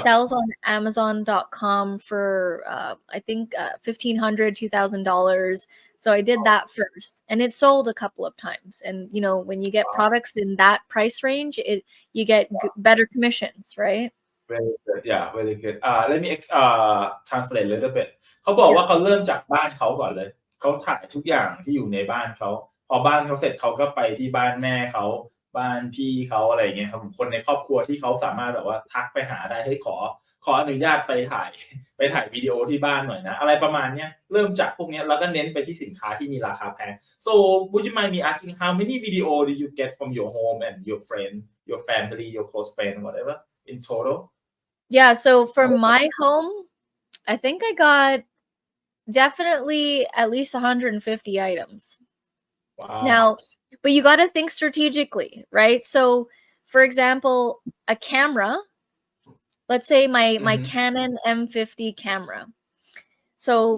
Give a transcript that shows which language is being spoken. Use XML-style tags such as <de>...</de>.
<en>sells on Amazon.com for I think $1,500, $2,000. So I did that first, and it sold a couple of times. And when you get products in that price range, you get better commissions, right? Very good. Yeah, very good. Let me translate a little bit.</en> <th>เขาบอกว่า</th> <en>Yeah.</en> <th>เขาเริ่มจากบ้านเขาก่อนเลย เขาถ่ายทุกอย่างที่อยู่ในบ้านเขา พอบ้านเขาเสร็จเขาก็ไปที่บ้านแม่เขา บ้านพี่เขาอะไรอย่างเงี้ยครับผม คนในครอบครัวที่เขาสามารถแบบว่าทักไปหาได้ เฮ้ย ขออนุญาตไปถ่ายวิดีโอที่บ้านหน่อยนะ อะไรประมาณเนี้ย เริ่มจากพวกเนี้ย แล้วก็เน้นไปที่สินค้าที่มีราคาแพง</th> <en>So would you mind me asking how many video did you get from your home and your friend, your family, your close friend, whatever in total? Yeah, so for my home, I think I got definitely at least 150 items. Wow. Now, but you got to think strategically, right? So, for example, a camera, let's say my Canon M50 camera. So</en>